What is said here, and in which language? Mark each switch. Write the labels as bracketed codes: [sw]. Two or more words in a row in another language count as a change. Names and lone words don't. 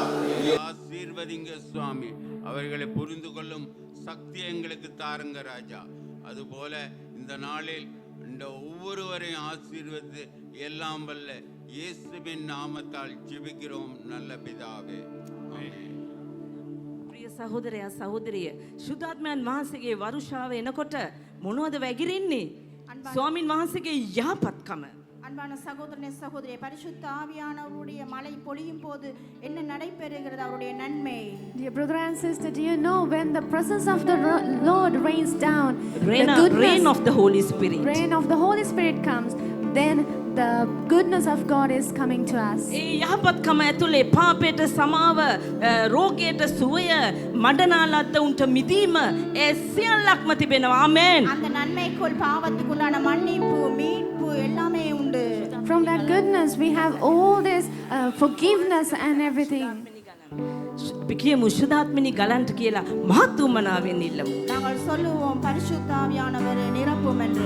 [ta] ஆசீர்வதிங்க சுவாமி. அவர்களை புரிந்து கொள்ளும் சக்தி எங்களுக்கு தாருங்க ராஜா. அதுபோல இந்த நாளில் இந்த ஒவ்வொருவரையும் ஆசீர்வதித்து எல்லாம் வல்ல இயேசுவின் நாமத்தால் ஜெபிக்கிறோம் நல்ல பிதாவே. [si] ප්‍රිය සහෝදරයා සහෝදරිය, සුද්ධාත්මයන් වහන්සේගේ වරුෂාව එනකොට මොනවද වැగిරෙන්නේ? ස්වාමින් වහන්සේගේ යහපත්කම. [ta] அன்பான சகோதரனே சகோதரியே, பரிசுத்த ஆவியானவருடைய மழை பொழியும் போது என்ன நடைபெறுகிறது? அவருடைய நன்மை. [en] Dear brother and sister, do you know when the presence of the Lord rains down, rain of the Holy Spirit, rain of the Holy Spirit comes, then the goodness of God is coming to us. [si] ඒ යහපත්කම ඇතුලේ පාපයට සමාව, රෝගයට සුවය, මඩනාලද්ද උන්ට මිදීම ඒ සියල්ලක්ම තිබෙනවා. ආමේන්. [ta] அந்த நன்மைக்குள் பாவத்துக்குள்ளான மன்னிப்பு, மீட்பு எல்லாமே உண்டு. [en] From that goodness we have all this forgiveness and everything. [si] පිකියමු සුද්ධාත්මනි ගලන්ට කියලා මහත් උමනාවෙන් ඉල්ලමු. [ta] நாங்கள் சொல்லுவோம், பரிசுத்த ஆவியானவரே நிரப்பும் என்று.